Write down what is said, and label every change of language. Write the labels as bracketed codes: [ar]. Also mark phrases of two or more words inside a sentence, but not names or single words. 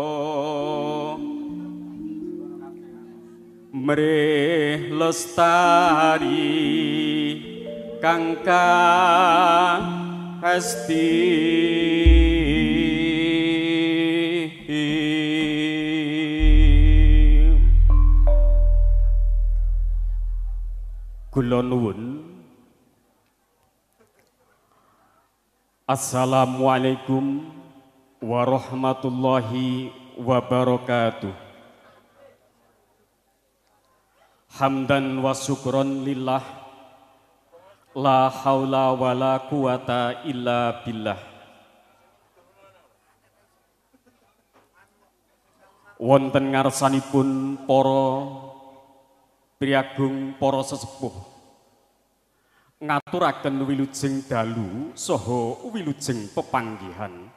[jv] mrih lestari kang Hesti kula nuwun [ar] السلام عليكم ورحمة الله وبركاته. حمدا وشكرا لله لا حول ولا قوة إلا بالله. [jv] Wonten ngarsanipun para priyagung para sesepuh ngaturaken wilujeng dalu saha wilujeng pepanggihan.